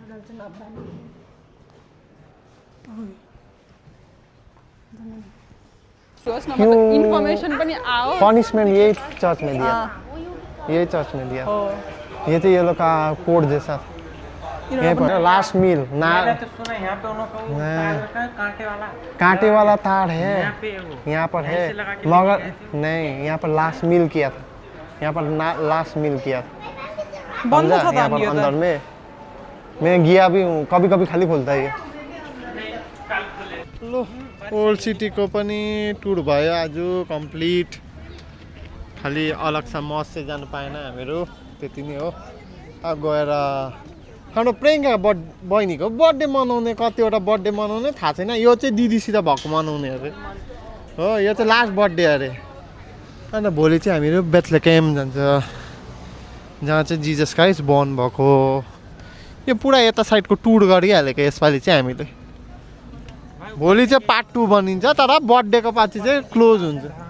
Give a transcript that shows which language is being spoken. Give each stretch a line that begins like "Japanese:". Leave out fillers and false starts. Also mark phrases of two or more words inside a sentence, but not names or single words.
Nepali: होस् न मतलब इन्फर्मेसन पनि आओ
Hindi: पनिशमेंट यही चर्च में दिया यही चर्च में दिया ये तो ये लोग का कोड जैसा यहीं पर
English: last meal
Hindi: ना मैंने तो सुना यहाँ पे उन्होंने को तार रखा है कांटे वाला कांटे वाला तार है यहाँ पे वो यहाँ पर है ऐसे लगा के मगर लेके गए नहीं यहाँ पर
English: last meal
Hindi: किया था यहाँ पर
English: last meal
Hindi: किया था
Nepali: बन्द छ
Hindi: समझा?
Nepali: त
Hindi: यहाँ पर
Nepali: अनि यो
Hindi: अंदर
Nepali: त
Hindi: में मैं गया भी हूँ कभी कभी खाली खुलता है ये लो ओल्ड सिटी
Nepali: को पनि टुर भयो आज कम्प्लिट खाली अलग सा मस चाहिँ जानु पाएन हामीहरू त्यति नै हो अब गएर हाम्रो प्रियङ्का बहिनीको बर्थडे मनाउने कतिवटा बर्थडे मनाउने थाहा छैन यो चाहिँ दिदीसित भएको मनाउने अरे हो यो चाहिँ
English: last birthday
Nepali: अरे अन्त भोलि चाहिँ हामीहरू बेथलेहेम जान्छ जहाँ चाहिँ जिजस क्राइस्ट बोर्न भएको यो पुरा यता साइडको टुर गरिहालेको यसपालि चाहिँ हामीले भोलि चाहिँ पार्ट 2 बनिन्छ तर बर्थडेको पछि चाहिँ क्लोज हुन्छ